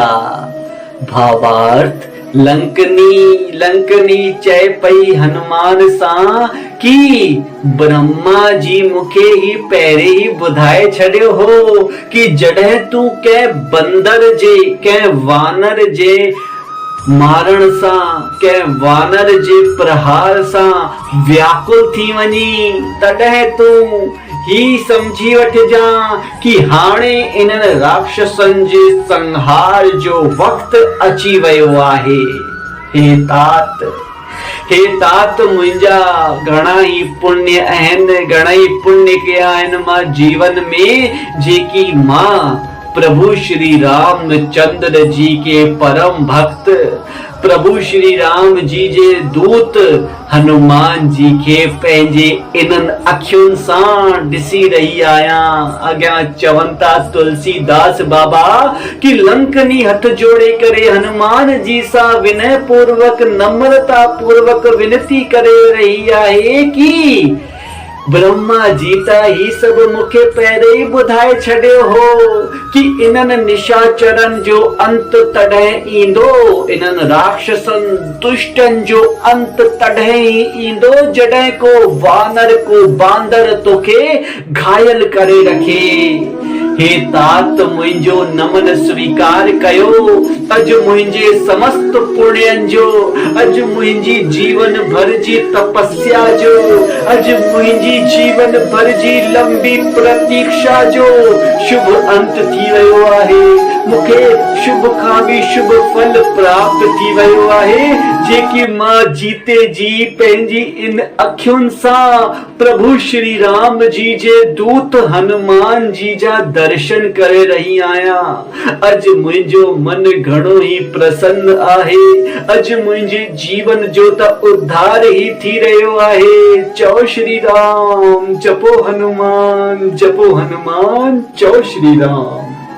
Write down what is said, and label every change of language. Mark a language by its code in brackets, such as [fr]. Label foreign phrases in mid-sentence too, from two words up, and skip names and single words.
[sd] भावार्थ लंकनी चय पई हनुमान सा, कि ब्रह्मा जी मुखे ही पैरे ही बुधाए छड़ियो हो, कि जड़े तू कै बंदर जे कै वानर जे मारण सा, कै वानर जे प्रहार सा व्याकुल थी वनी, तडह तू ही समझी वठ जा कि हाणे इन्हनि राक्षसन जे संहार जो वक्त अची वयो आहे। हे तात मुंहिंजा घणा ही पुण्य आहिनि, घणा ही पुण्य कया आहिनि मां जीवन में, जेकी मां प्रभु श्री रामचंद्र जी के परम भक्त, प्रभु श्री राम जी जे दूत हनुमान जी के पंहिंजे इन्हनि अखियुनि सां ॾिसी रही आहियां। अॻियां चवनि था तुलसीदास बाबा कि लंकनी हथ जोड़े करे हनुमान जी सां विनय पूर्वक नम्रता पूर्वक विनती करे रही आहे कि ब्रह्मा जी त ही सब मुखे पहिरे ही ॿुधाए छॾियो हो कि इन्हनि निशाचरनि जो अंत तॾहिं ईंदो, इन्हनि राक्षसनि दुष्टनि जो अंत तॾहिं ही ईंदो जॾहिं को वानर को बांदर तोखे घायल करे रखे। हे तात मुंहिंजो नमन स्वीकार कयो, अॼु मुंहिंजे समस्त पुण्यनि जो, अॼु मुंहिंजी जीवन भर जी तपस्या जो, अॼु मुंहिंजी जीवन भर जी लंबी प्रतीक्षा जो शुभ अंत थी वयो आहे। मूंखे शुभ खां भी शुभ फल प्राप्त थी वयो आहे, जेकी मां जीते जी पंहिंजी इन अखियुनि सां प्रभु श्री राम जी जे दूत हनुमान जी जा दर्शन करे रही आहियां। अॼु मुंहिंजो मन घणो ही प्रसन्न आहे, अॼु मुंहिंजे जीवन जो त उद्धार ही थी रहियो आहे। चओ श्री राम, जपो हनुमान, जपो हनुमान, चओ श्री राम।